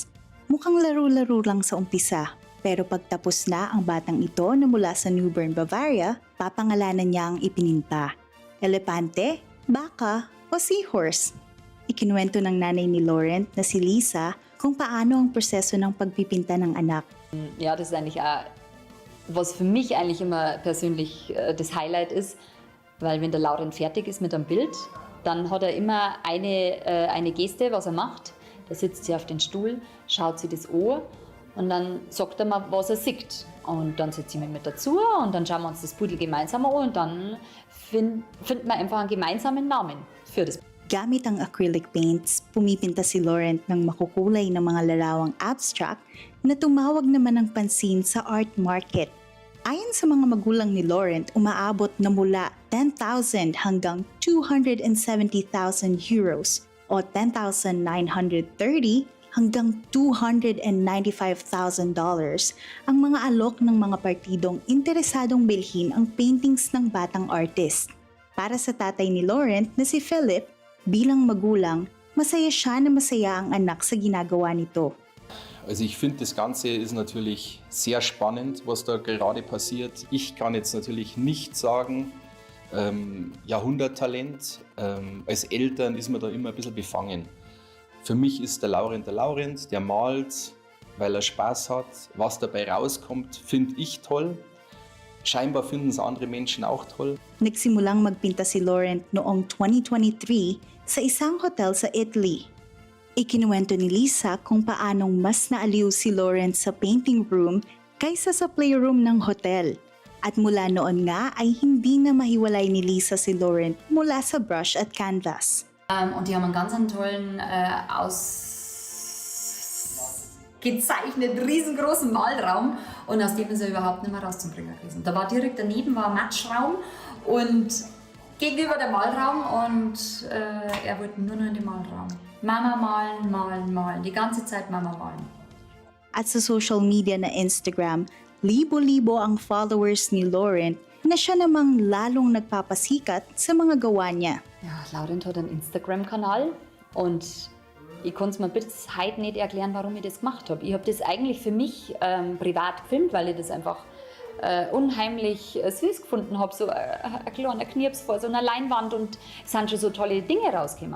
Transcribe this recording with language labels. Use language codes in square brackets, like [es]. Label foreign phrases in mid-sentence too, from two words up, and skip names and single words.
[tl] Mukhang laro-laro lang sa umpisa, pero pagtapos na ang batang ito na mula sa Newbern, Bavaria, papangalanan niya ang ipininta. Elepante, baka o seahorse. Ikinuwento ng nanay ni Laurent na si Lisa kung paano ang proseso ng pagpipinta ng anak. [de] Ja, das ist eigentlich was für mich eigentlich immer persönlich das Highlight ist, weil wenn der Laurent fertig ist mit einem Bild, dann hat er immer eine Geste, was er macht. Da sitzt sie auf den Stuhl, schaut sie das an und dann sagt er mal, was er sieht. Und dann setzt sie mich mit dazu und dann schauen wir uns das Pudel gemeinsam an und dann finden wir einfach einen gemeinsamen Namen für das. [tl] Gamit ang [en] acrylic paints, [tl] pumipinta si Laurent ng makukulay na mga larawang abstract na tumawag naman ng pansin sa [en] art market. [tl] Ayon sa mga magulang ni Laurent, umaabot na mula 10,000 hanggang 270,000 euros o 10,930 hanggang $295,000 ang mga alok ng mga partidong interesadong bilhin ang paintings ng batang artist. Para sa tatay ni Laurent na si Philip, bilang magulang, masaya siya na masaya ang anak sa ginagawa nito. [de] Also ich finde, das Ganze ist natürlich sehr spannend, was da gerade passiert. Ich kann jetzt natürlich nicht sagen, Jahrhunderttalent. Als Eltern ist man da immer ein bisschen befangen. Für mich ist der Laurent, der malt, weil er Spaß hat. Was dabei rauskommt, finde ich toll. Scheinbar finden es andere Menschen auch toll. [tl] Nagsimulang magpinta si Laurent noong 2023 sa isang hotel sa Italy. Ikinuwento ni Lisa kung paanong mas naaliw si Laurent sa [en] painting room [tl] kaysa sa playroom ng hotel. At mula noon nga ay hindi na mahiwalay ni Lisa si Laurent mula sa brush at canvas. [de] Und die haben einen ganz tollen, ausgezeichneten, riesengroßen Malraum und aus dem ist er überhaupt nicht mehr rauszubringen gewesen. Da war direkt daneben ein Matschraum und gegenüber der Malraum und er wollte nur noch in den Malraum. Mama malen, malen, malen. Die ganze Zeit Mama malen. [tl] At sa [en] social media [tl] na Instagram, libo-libo ang followers ni Laurent na siya namang lalong nagpapasikat sa mga gawa niya. [de] Ja, Laurent hat einen Instagram-Kanal und ich konnte es mir bis heute nicht erklären, warum ich das gemacht habe. Ich habe das eigentlich für mich privat gefilmt, weil ich das einfach unheimlich süß gefunden habe. So ein kleiner Knirps vor so einer Leinwand und es sind schon so tolle Dinge rausgekommen.